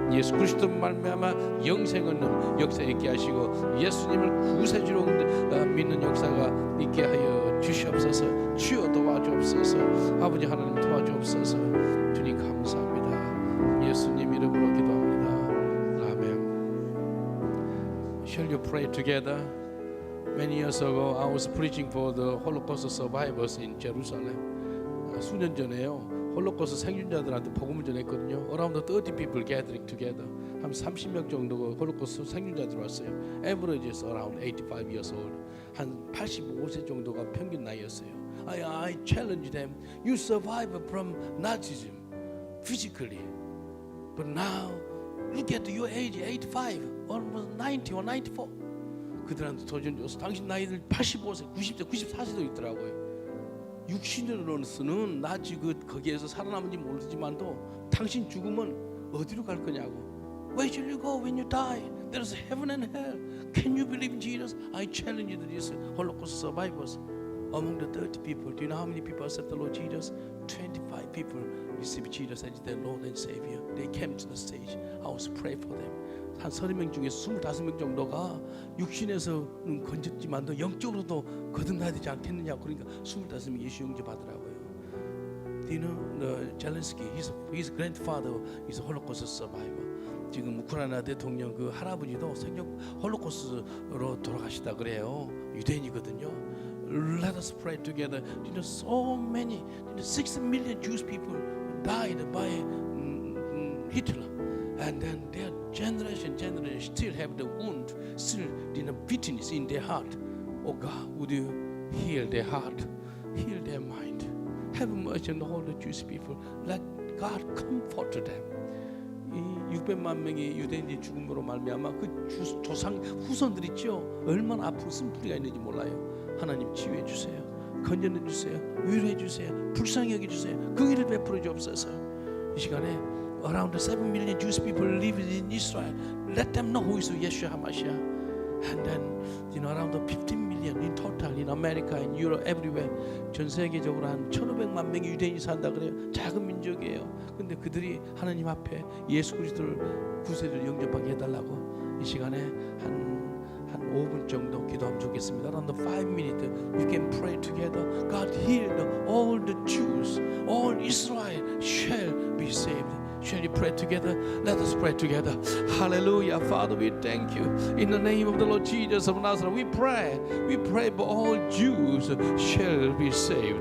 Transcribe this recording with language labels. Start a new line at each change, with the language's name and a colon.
Korean: 예수 그리스도 말미암아 영생 얻는 역사 있게 하시고 예수님을 구세주로 믿는 역사가 있게 하여 주시옵소서. 주여 도와주옵소서. 아버지 하나님 도와주옵소서. 주님 감사합니다. 예수님 이름으로 기도합니다. 아멘.
English: Shall you pray together? Many years ago, I was preaching for the Holocaust survivors in Jerusalem.
Korean: 수년 전에요. 홀로코스트 생존자들한테 복음을 전했거든요.
English: Around 30 people gathering together.
Korean: 한 30명 정도가 홀로코스트 생존자들 왔어요.
English: Average is around 85 years old.
Korean: 한 85세 정도가 평균 나이였어요.
English: I challenge them. You survived from Nazism physically, but now look at your age, 85, almost 90 or 94.
Korean: 그들한테 도전줘서 당신 나이들 85세, 90세, 94세도 있더라고요. 육신으로서는 나지 거기에서 살아남은지 모르지만도 당신 죽으면 어디로 갈 거냐고.
English: Where shall you go when you die? There is heaven and hell. Can you believe in Jesus? I challenge these Holocaust survivors. Among the 30 people, do you know how many people accept the Lord Jesus? 25 people receive Jesus as their Lord and Savior. They came to the stage. I was praying for them.
Korean: 한 30명 중에 25명 정도가 육신에서는 건졌지만도 영적으로도 거듭나야 되지 않겠느냐. 그러니까 25명이 예수 영접하더라고요.
English: Do you know Zelensky? His grandfather is a Holocaust survivor.
Korean: 지금 우크라이나 대통령 그 할아버지도 홀로코스트로 돌아가시다 그래요. 유대인이거든요.
English: Let us pray together. You know, so many, 6 million Jewish people died by Hitler, and then their generation still have the wound, still bitterness in their heart. Oh God, would you heal their heart, heal their mind, have mercy on all the Jewish people. Let God comfort them.
Korean: 이 600만 명의 유대인이 죽음으로 말미암아 그 조상 후손들 있죠. 얼마나 아픈 쓴뿌리가 있는지 몰라요. 하나님 치유해 주세요. 건져내 주세요. 위로해 주세요. 불쌍히 여겨 주세요. 긍휼을 베풀어 주옵소서. 이 시간에
English: around 7 million Jewish people live in Israel. Let them know who is Yeshua HaMashiach. And then, you know, around 15 million in total in America, in Europe, everywhere.
Korean: 전 세계적으로 한 1,500만 명의 유대인이 산다 그래요. 작은 민족이에요. 근데 그들이 하나님 앞에 예수 그리스도를 구세주를 영접하게 해달라고 이 시간에 한 5분 정도 기도하면 좋겠습니다.
English: Around 5 minutes, you can pray together. God heal all the Jews, all Israel shall be saved. Shall you pray together? Let us pray together. Hallelujah. Father, we thank you. In the name of the Lord Jesus of Nazareth, we pray for all Jews shall be saved.